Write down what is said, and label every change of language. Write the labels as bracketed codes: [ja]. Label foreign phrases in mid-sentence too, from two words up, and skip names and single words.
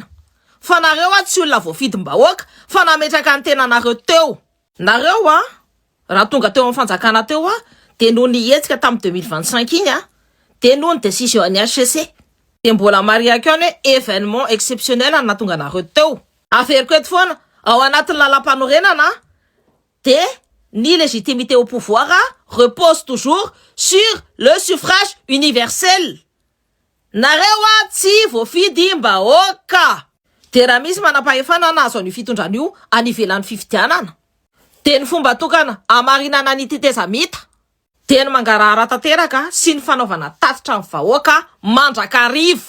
[mg] Fa nareo tsy olona voafidim-bahoaka fa nametraka ny tenanareo teo. Nareo raha tonga teo amin'ny fanjakana teo de noho ny hetsika tamin'ny 2025 iny de noho ny décision an'ny HCC. De mbola mariaka ny [fr] événement exceptionnel [mg] na tonga nareo teo. Averiko eto foana ao anatin'ny lalam-panorenana de ni [fr] légitimité au pouvoir repose toujours sur le suffrage universel. [mg] Nareo tsy voafidim-bahoaka. De raha misy manam-pahefana nazo an'io fitondrana io any ivelan'ny fifidianana de ny fomba tokana amarinana ny tetezamita de ny mangarahara tanteraka sy ny fanaovana tatitra ny vahoaka mandrakariva.